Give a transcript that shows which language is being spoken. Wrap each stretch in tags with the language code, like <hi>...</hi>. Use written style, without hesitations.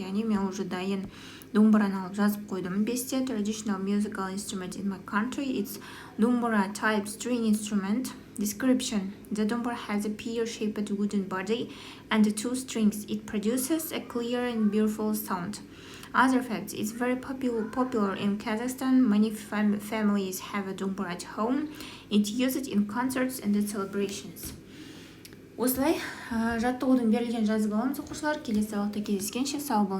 <kk>Яғни мен уже дайын домбыраны алып жазып қойдым. Бесте</kk> <en>traditional musical instrument in my country. It's dombra type string instrument. Description. The dombra has a pear-shaped wooden body and two strings. It produces a clear and beautiful sound. Other facts. It's very popular in Kazakhstan. Many families have a dombra at home. It's used in concerts and celebrations.</en> <kk>Осылай жаттығудың берілген жазып аламыз оқушылар. Келесі сабақта кездескенше сау болыңдар.</kk>